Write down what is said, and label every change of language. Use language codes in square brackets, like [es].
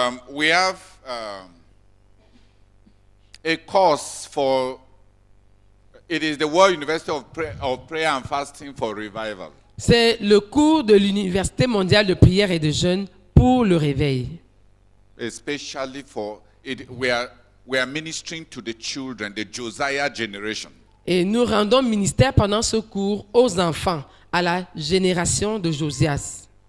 [en] we have a course for, it is the World University of Prayer and Fasting for Revival. [fr] c'est le cours de l'Université mondiale de prière et de jeûne pour le réveil. [en] Especially for it, we are ministering to the children, the Josiah generation. [fr] Et nous rendons ministère pendant ce cours aux enfants, à la génération de Josias.